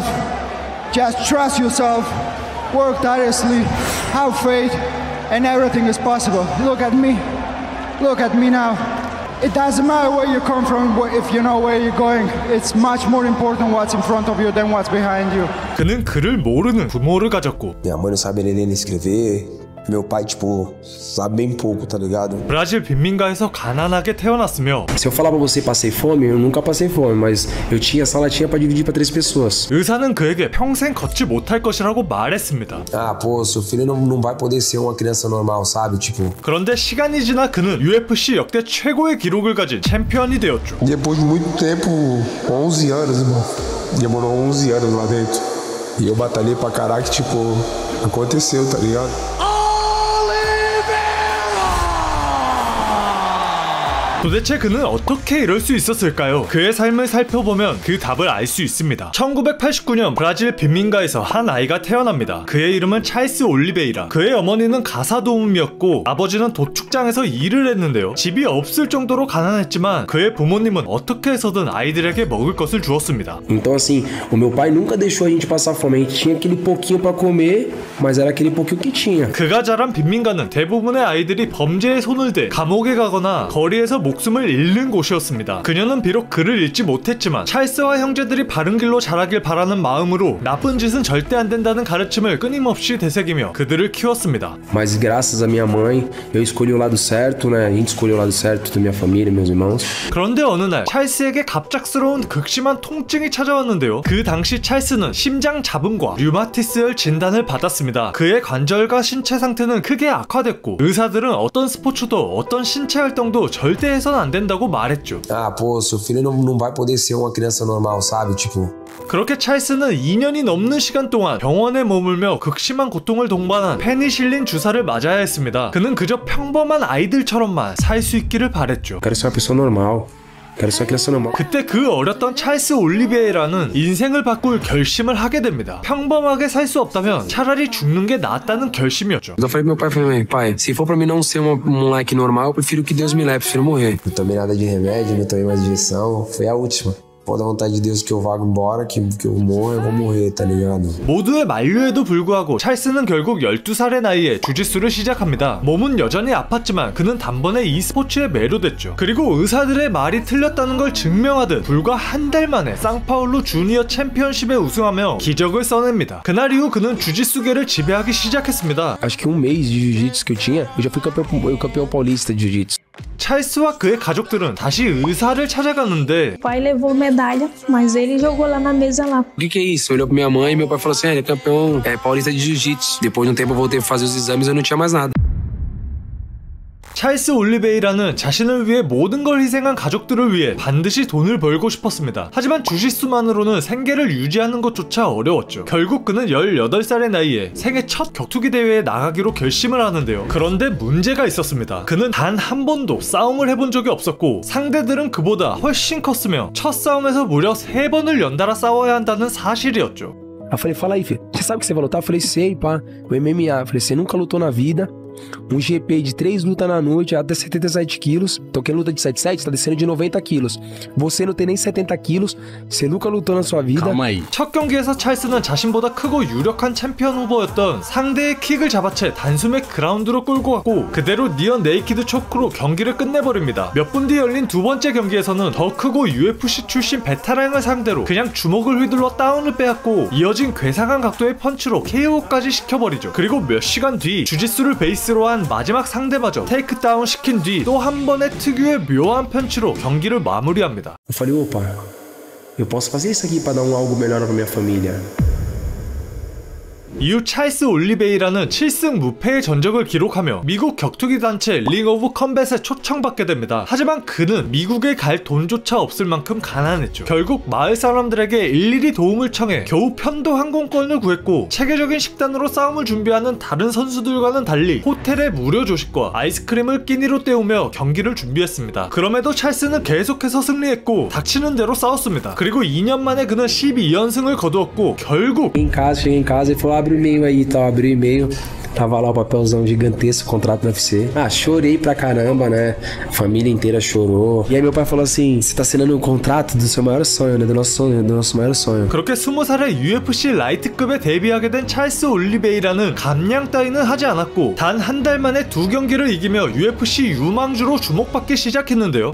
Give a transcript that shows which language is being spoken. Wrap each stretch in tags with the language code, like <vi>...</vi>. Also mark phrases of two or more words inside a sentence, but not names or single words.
<en>Just trust yourself. Work tirelessly, have faith, and everything is possible. Look at me now. It doesn't matter where you come from if you know where you're going. It's much more important what's in front of you than what's behind you.</en> <ko>그는 글을 모르는 부모를 가졌고</ko> <pt>Minha mãe não sabe ler nem escrever. Meu pai, tipo, sabe bem pouco, tá ligado?</pt> <ko>브라질 빈민가에서 가난하게 태어났으며</ko> <pt>Se eu falar pra você passei fome, eu nunca passei fome, mas eu tinha essa latinha pra dividir pra 3 pessoas.</pt> <ko>의사는 그에게 평생 걷지 못할 것이라고 말했습니다.</ko> <pt>Ah, pô, seu filho não vai poder ser uma criança normal, sabe? Tipo.</pt> <ko>그런데 시간이 지나 그는 UFC 역대 최고의 기록을 가진 챔피언이 되었죠.</ko> <pt>Depois de muito tempo, 11 anos, irmão. Demorou 11 anos lá dentro. E eu batalhei pra caraca, tipo, aconteceu, tá ligado?</pt> <ko>도대체 그는 어떻게 이럴 수 있었을까요? 그의 삶을 살펴보면 그 답을 알 수 있습니다. 1989년 브라질 빈민가에서 한 아이가 태어납니다. 그의 이름은 찰스 올리베이라. 그의 어머니는 가사도우미였고 아버지는 도축장에서 일을 했는데요. 집이 없을 정도로 가난했지만 그의 부모님은 어떻게 해서든 아이들에게 먹을 것을 주었습니다.</ko> <pt>Então assim, o meu pai nunca deixou a gente passar fome. A gente tinha aquele pouquinho pra comer, mas era aquele pouquinho que tinha.</pt> <ko>그가 자란 빈민가는 대부분의 아이들이 범죄에 손을 대 감옥에 가거나 거리에서 목숨을 잃는 곳이었습니다. 그녀는 비록 글을 읽지 못했지만 찰스와 형제들이 바른 길로 자라길 바라는 마음으로 나쁜 짓은 절대 안 된다는 가르침을 끊임없이 되새기며 그들을 키웠습니다.</ko> <pt>Mas graças a minha mãe, eu escolhi o lado certo, né? A gente escolheu o lado certo da minha família, meus irmãos.</pt> <ko>그런데 어느 날 찰스에게 갑작스러운 극심한 통증이 찾아왔는데요. 그 당시 찰스는 심장 잡음과 류마티스열 진단을 받았습니다. 그의 관절과 신체 상태는 크게 악화됐고 의사들은 어떤 스포츠도 어떤 신체 활동도 절대 해선 안 된다고 말했죠.</ko> <pt>Ah, pô, seu filho não vai poder ser uma criança normal, sabe? Tipo.</pt> <ko>그렇게 찰스는 2년이 넘는 시간 동안 병원에 머물며 극심한 고통을 동반한 페니실린 주사를 맞아야 했습니다. 그는 그저 평범한 아이들처럼만 살 수 있기를 바랬죠.</ko> <pt>Quero ser uma pessoa normal.</pt> <ko>그때 그 어렸던 찰스 올리베이라는 인생을 바꿀 결심을 하게 됩니다. 평범하게 살 수 없다면 차라리 죽는 게 낫다는 결심이었죠.</ko> <pt>Eu falei pro meu pai, pai, se for pra mim não ser um moleque normal, eu prefiro que Deus me leve, prefiro morrer. Não tomei nada de remédio, não tomei mais injeção, foi a última. Pode dar vontade de Deus que eu vá embora, que eu morra, eu vou morrer, tá ligado?</pt> <ko>모두의 만류에도 불구하고 찰스는 결국 12살의 나이에 주짓수를 시작합니다. 몸은 여전히 아팠지만 그는 단번에 이 스포츠에 매료됐죠. 그리고 의사들의 말이 틀렸다는 걸 증명하듯 불과 한 달 만에 상파울루 주니어 챔피언십에 우승하며 기적을 써냅니다. 그날 이후 그는 주짓수계를 지배하기 시작했습니다.</ko> <pt>Acho que mês de jiu-jitsu que eu tinha, eu já fui campeão paulista de jiu-jitsu.</pt> <ko>찰스와 그의 가족들은 다시 의사를 찾아갔는데</ko> <pt>pai levou medalha, mas ele jogou lá na mesa lá. O que é isso? Olhou pra minha mãe e meu pai falou assim: ele é campeão paulista de jiu-jitsu. Depois de um tempo eu voltei a fazer os exames e eu não tinha mais nada.</pt> <ko>찰스 올리베이라는 자신을 위해 모든 걸 희생한 가족들을 위해 반드시 돈을 벌고 싶었습니다. 하지만 주짓수만으로는 생계를 유지하는 것조차 어려웠죠. 결국 그는 18살의 나이에 생애 첫 격투기 대회에 나가기로 결심을 하는데요. 그런데 문제가 있었습니다. 그는 단 한 번도 싸움을 해본 적이 없었고 상대들은 그보다 훨씬 컸으며 첫 싸움에서 무려 3번을 연달아 싸워야 한다는 사실이었죠.</ko> <pt>Eu falei, fala aí, filho. Você sabe que você vai lutar? Eu falei, sei, pá. O MMA. Eu falei, você nunca lutou na vida. Um GP de 3 lutas na noite, até 77 quilos. Então quem luta de 77 tá descendo de 90 quilos. Você não tem nem 70 quilos. Você nunca lutou na sua vida. calma aí.</pt> <ko>첫 경기에서 찰스는 자신보다 크고 유력한 챔피언 후보였던 상대의 킥을 잡아채 단숨에 그라운드로 끌고 갔고 그대로 니어 네이키드 초크로 경기를 끝내버립니다. 몇 분 뒤 열린 두 번째 경기에서는 더 크고 UFC 출신</ko> <en>베테랑을</en> <ko>상대로 그냥 주먹을 휘둘러 다운을 빼앗고 이어진 괴상한 각도의 펀치로 KO까지 시켜버리죠. 그리고 몇 시간 뒤 주짓수를</ko> <en>base ace로</en> <ko>한 마지막 상대마저</ko> <en>테이크다운</en> <ko>시킨 뒤 또 한 번의 특유의 묘한 펀치로 경기를 마무리합니다.</ko> <pt>Eu falei, opa, eu posso fazer isso aqui para dar algo melhor para minha família.</pt> <ko>이후 찰스 올리베이라는 7승 무패의 전적을 기록하며 미국 격투기 단체</ko> <en>Ring of Combat에</en> <ko>초청받게 됩니다. 하지만 그는 미국에 갈 돈조차 없을 만큼 가난했죠. 결국 마을 사람들에게 일일이 도움을 청해 겨우 편도 항공권을 구했고 체계적인 식단으로 싸움을 준비하는 다른 선수들과는 달리 호텔의 무료 조식과 아이스크림을 끼니로 때우며 경기를 준비했습니다. 그럼에도 찰스는 계속해서 승리했고 닥치는 대로 싸웠습니다. 그리고 2년 만에 그는 12연승을 거두었고 결국</ko> <pt>Cheguei em casa e falou, abre o e-mail aí, tal, abri o e-mail. Tava lá o papelzão gigantesco, contrato do UFC. Ah, chorei pra caramba, né? A família inteira chorou. E aí meu pai falou assim, você tá assinando um contrato do seu maior sonho, né? Do nosso maior sonho.</pt> <ko>그렇게 20살에 UFC 라이트급에 데뷔하게 된 찰스 올리베이라는 감량 따위는 하지 않았고 단 한 달 만에 2경기를 이기며 UFC 유망주로 주목받기 시작했는데요.</ko>